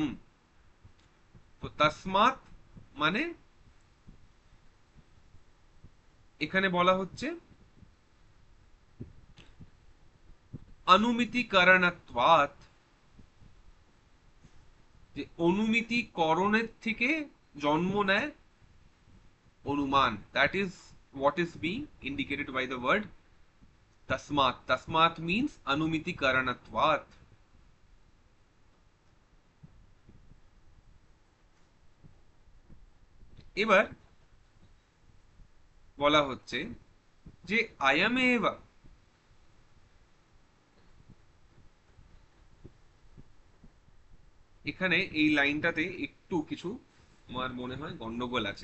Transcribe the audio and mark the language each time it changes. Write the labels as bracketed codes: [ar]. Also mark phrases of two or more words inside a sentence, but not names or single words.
[bn] তো তসমাৎ মানে এখানে বলা হচ্ছে অনুমিতিকরণত্বাৎ, যে অনুমিতিকরণের থেকে জন্ম নেয় অনুমান। [en] that is what is being indicated by the word tasmat. Tasmat means अनुमितिकरणत्वात्। [bn] এবার বলা হচ্ছে যে আয়ামেবা, এখানে এই লাইনটাতে একটু কিছু আমার মনে হয় গন্ডগোল আছে।